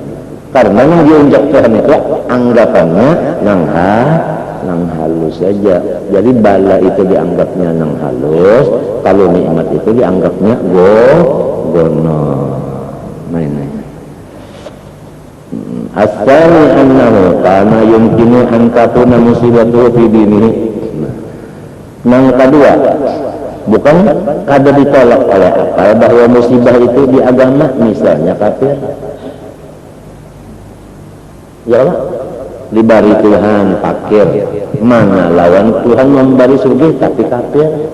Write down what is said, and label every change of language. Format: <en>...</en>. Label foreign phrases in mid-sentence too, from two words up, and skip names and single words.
<bjn>Karena nang diunjuk Tuhan itu anggapannya nang halus saja. Jadi bala itu dianggapnya nang halus, kalau nikmat itu dianggapnya gono. Nah ini.</bjn> <ar>أصل أنه كان يمكن أن تكون مصيبة في دينه.</ar> <bjn>Nang kedua, bukan kada ditolak oleh akal bahwa musibah itu di agama, misalnya kafir.</bjn> <ar>يا الله,</ar> <bjn>dibari Tuhan fakir, mana lawan Tuhan memberi surga tapi kafir.</bjn>